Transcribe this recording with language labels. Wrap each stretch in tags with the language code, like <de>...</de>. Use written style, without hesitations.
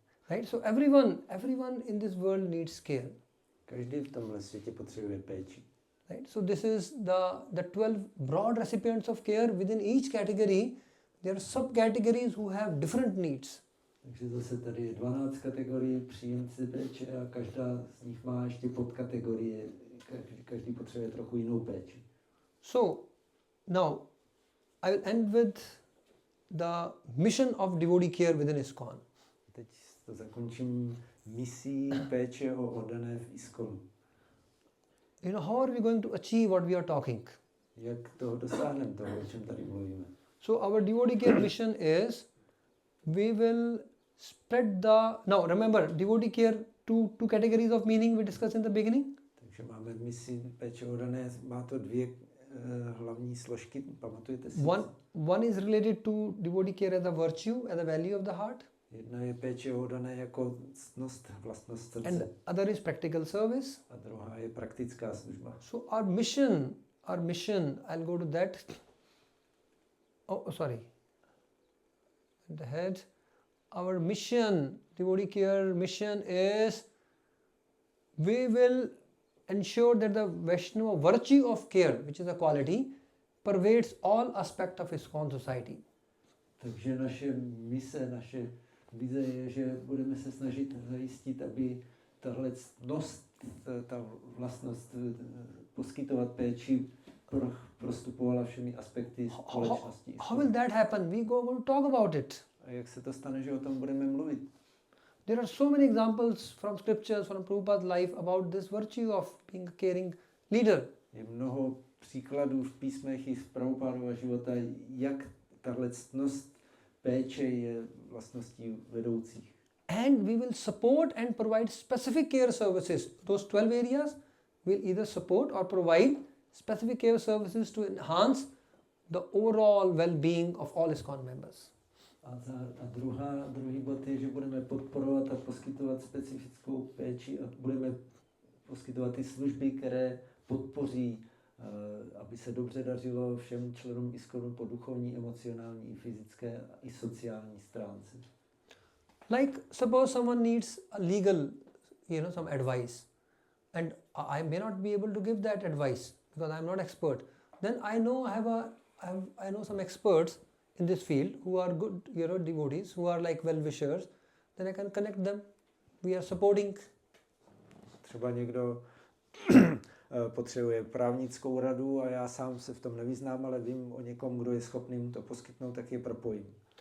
<en>Right? So everyone in this world needs care.</en> <cs>Každý v tomhle světě potřebuje péči.</cs> <en>Right? So this is the 12 broad recipients of care. Within each category, there are subcategories who have different needs.</en> <cs>Takže zase tady je 12 kategorií příjemci péče a každá z nich má ještě podkategorie. Každý potřebuje trochu jinou péči.</cs> <en>So, now, I will end with the mission of devotee care within ISKCON.</en> <cs>Teď to zakončím misí péče o oddané v ISKCONu.</cs> <en>How are we going to achieve what we are talking?</en> <cs>Jak toho dosáhneme, toho, o čem tady mluvíme?</cs> <en>So, our devotee care mission is, we will spread now remember, devotee care, two categories of meaning we discussed in the beginning.</en> <cs>Takže máme misi péče o oddané, má to 2 hlavní složky, pamatujete si?</cs> <en>One is related to devotee care as a virtue, as a value of the heart.</en> <cs>Jedna je péče oddané jako ctnost, vlastnost srdce.</cs> <en>And other is practical service.</en> <cs>A druhá je praktická služba.</cs> <en>So our mission, I'll go to that. Oh, sorry. The head. Our mission, devotee care mission is we will ensure that the Vaishnava virtue of care, which is a quality, pervades all aspects of ISKCON society.</en> <cs>Takže naše mise, naše vize je, že budeme se snažit zajistit, aby tahle ctnost, ta vlastnost poskytovat péči prostupovala všemi aspekty společnosti.</cs> <en>How will that happen? We go to talk about it.</en> <cs>A jak se to stane, že o tom budeme mluvit?</cs> <en>There are so many examples from scriptures, from Prabhupada's life about this virtue of being a caring leader.</en> <cs>Je mnoho příkladů v písmech i z Prabhupádova života, jak tahle ctnost péče je vlastností vedoucích.</cs> <en>And we will support and provide specific care services. Those 12 areas will either support or provide specific care services to enhance the overall well-being of all ISKCON members.</en> <cs>Druhý bod je, že budeme podporovat a poskytovat specifickou péči a budeme poskytovat ty služby, které podpoří, aby se dobře dařilo všem členům ISKCONu po duchovní, emocionální, fyzické i sociální stránce.</cs> <en>Like suppose someone needs a legal, some advice, and I may not be able to give that advice because I am not expert. Then I know I know some experts in this field who are good, devotees, who are like well-wishers. Then I can connect them. We are supporting.</en> <cs>Třeba někdo potřebuje právnickou radu a já sám se v tom nevyznám, ale vím o někom, kdo je schopný mu to poskytnout, tak je propojím.</cs>